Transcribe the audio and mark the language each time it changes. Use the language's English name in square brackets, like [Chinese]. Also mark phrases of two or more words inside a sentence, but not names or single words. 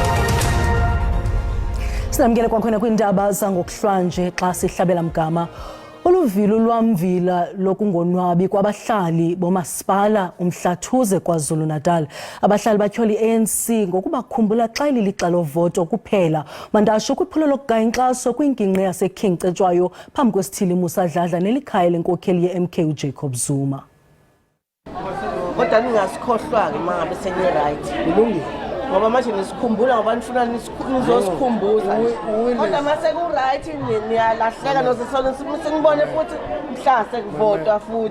[Xhosa] Sinamkele kwakhona kwiindaba zangokuhlanje xa sihlabela mgama Uluvilo lwamvila lokungonwabi kwabahlali bomasipala uMhlathuze KwaZulu-Natal. Abahlali batyhola i-ANC ngokubakhumbula xa ililixa lovoto kuphela. Mandasho kwiphulo lokugaya inkxaso kwingingqi yaseKing Cetshwayo phambi kwesithili Musa Dladla nelikhaya lenkokheli ye-MK uJacob Zuma. [Zulu] Kodwa ningasikhohlwa-ke uma ngabe seni-right kulungile ngoba manje nisikhumbula ngoba nifuna nizosikhumbuza kodwa uma seku-right niyalahleka noze senibone futhi mhla sekuvotwa futhi.